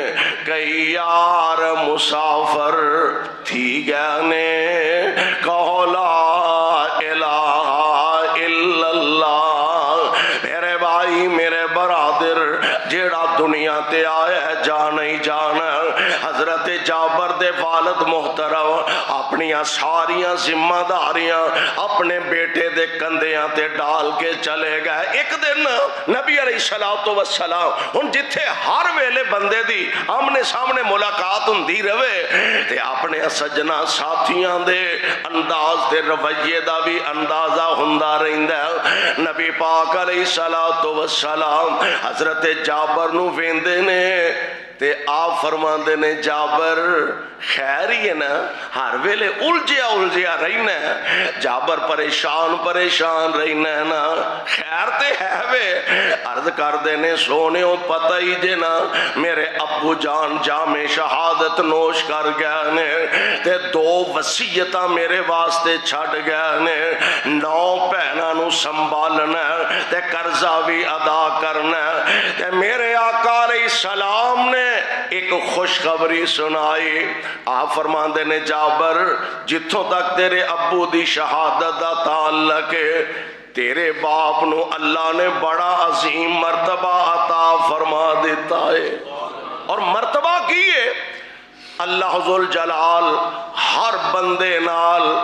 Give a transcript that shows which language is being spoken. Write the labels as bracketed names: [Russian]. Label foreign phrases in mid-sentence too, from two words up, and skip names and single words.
[Punjabi] کئی یار مسافر تھی گئے نے کہو [Arabic] لا الہ الا اللہ. [Punjabi] میرے بھائی میرے برادر جیڑا دنیا تے آیا ہے جانا ہی جانا. حضرت جابر دے والد محترم اپنی ساریاں ذمہ داریاں اپنے بیٹے دے کندیاں تے ڈال کے چلے گئے. ایک دن نبی [Arabic] علیہ السلام [Punjabi] ہن جتھے ہر ویلے بندے دی آمنے سامنے ملاقات ہوندی رہے تے اپنے سجنا ساتھیاں دے انداز تے رویے دا بھی اندازہ ہوندا رہندا. نبی پاک [Arabic] علیہ السلام [Punjabi] حضرت جابر نو ویندے نے تے آپ فرماندے نے جابر خیر ہی ہے نا, ہر ویلے الجھیا رہنا ہے. جابر پریشان رہنا ہے نا, خیر خیر تے ہے وے عرض کر دینے سونےو پتہ ہی جے نا میرے ابو جان جامِ شہادت نوش کر گئے نے تے 2 وصیتاں میرے واسطے چھڑ گئے نے 9 بہناں نو سنبھالنا تے قرضہ بھی ادا کرنا تے میرے آقا [Arabic] علیہ السلام [Punjabi] نے ایک خوشخبری سنائی آپ فرماندے نے جابر جتھوں تک تیرے ابو دی شہادت دا تعلق ہے تیرے باپ نو اللہ نے بڑا عظیم مرتبہ عطا فرما دیتا ہے اور مرتبہ کی ہے اللہ ذوالجلال ہر بندے نال